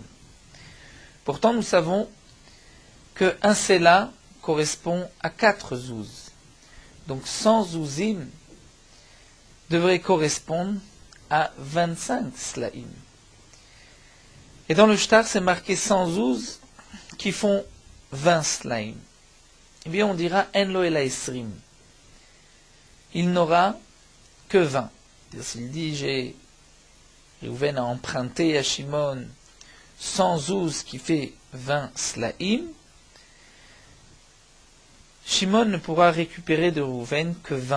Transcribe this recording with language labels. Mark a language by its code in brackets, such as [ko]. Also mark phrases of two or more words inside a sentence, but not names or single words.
[fr] Pourtant, nous savons qu'un Sela correspond à 4 zouz. Donc 100 zouzim devrait correspondre à 25 slaim. Et dans le shtar, c'est marqué 100 zouz qui font 20 slaim. Eh bien, on dira [he] אין לו אלא עשרים. [fr] Il n'aura que 20. S'il dit, Réhouven a emprunté à Shimon 100 zouz qui fait 20 slaim, Shimon ne pourra récupérer de Réhouven que 20.